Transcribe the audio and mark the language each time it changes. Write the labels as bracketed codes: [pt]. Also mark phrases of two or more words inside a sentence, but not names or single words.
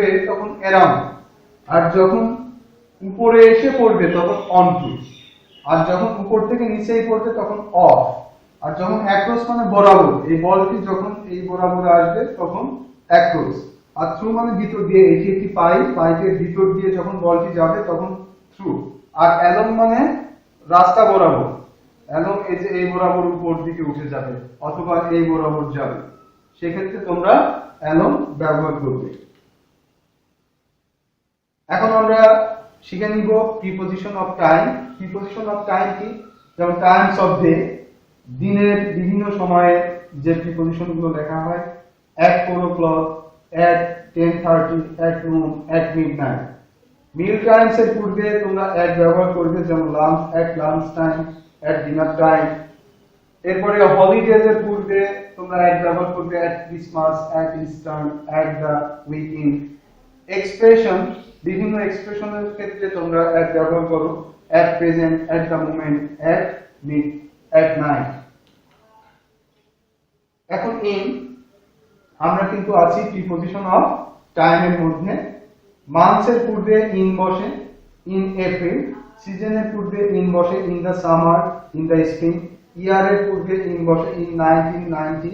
[bn] তখন অ্যারাউন্ড, আর যখন উপরে এসে পড়বে তখন অনটু, আর যখন উপর থেকে নিচেই পড়বে তখন অফ, আর যখন অ্যাক্রস মানে বরাবর, এই বলটি যখন এই বরাবর আসবে তখন অ্যাক্রস, আর থ্রু মানে ভিতর দিয়ে, এটি একটি পাইপ, পাইপের ভিতর দিয়ে যখন বলটি যাবে তখন থ্রু, আর অ্যালং মানে রাস্তা বরাবর, অ্যালং এই যে এই বরাবর উপর দিকে উঠে যাবে অথবা এই বরাবর যাবে, সেক্ষেত্রে তোমরা অ্যালং ব্যবহার করবে। এখন আমরা শিখে নিব [en] preposition of time. preposition of time [bn] কি? যেমন [en] times of day, [bn] দিনের বিভিন্ন সময়ে যে প্রিপজিশন গুলো লেখা হয়, [en] at 4 o'clock, at 10:30, at noon, at midnight। meal times [bn] এর পূর্বে তোমরা at ব্যবহার করবে, যেমন লাঞ্চ, [en] at lunch time, at dinner time. [bn] এরপরে হলিডেজ এর পূর্বে তোমরা at ব্যবহার করবে, [en] at Christmas, at Easter, at the weekend. [bn] এক্সপ্রেশন, বিভিন্ন এক্সপ্রেশনের ক্ষেত্রে তোমরা at ব্যবহার করো, [en] at present, at the moment, at mid, at night. [bn] এখন ইন, আমরা কিন্তু আছি [en] preposition of timeের [bn] মধ্যে। মান্থস এর পূর্বে ইন বসে, [en] in April. [bn] সিজনের পূর্বে ইন বসে, [en] in the summer, in the spring. [bn] ইয়ার এর পূর্বে ইন বসে, ইন 1990।